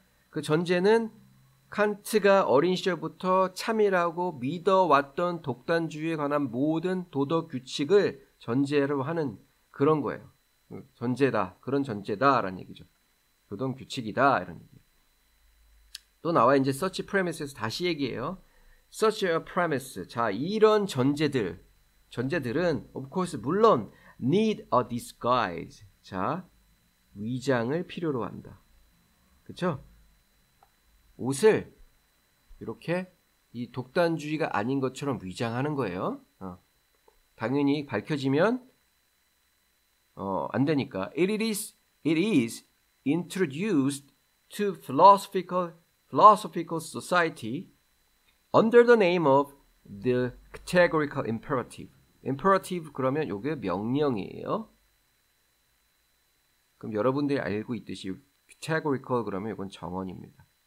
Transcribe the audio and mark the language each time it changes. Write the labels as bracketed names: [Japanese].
[Korean] 그 전제는 칸트가 어린 시절부터 참이라고 믿어왔던 독단주의에 관한 모든 도덕 규칙을 전제로 하는 그런 거예요. 전제다. 그런 전제다라는 얘기죠. 도덕 규칙이다 이런 얘기. 또 나와 이제 [English] such premise [Korean] 에서 다시 얘기해요. [English] such a premise. [Korean] 자, 이런 전제들은 [English] of course [Korean] 물론 [English] need a disguise. [Korean] 자, 위장을 필요로 한다. 그렇죠? 옷을 이렇게 이 독단주의가 아닌 것처럼 위장하는 거예요. 당연히 밝혀지면 안 되니까. [English] It is introduced to philosophical society under the name of the categorical imperative. [Korean] imperative 그러면 요게 명령이에요. 그럼 여러분들이 알고 있듯이 categorical 그러면 이건 정언입니다.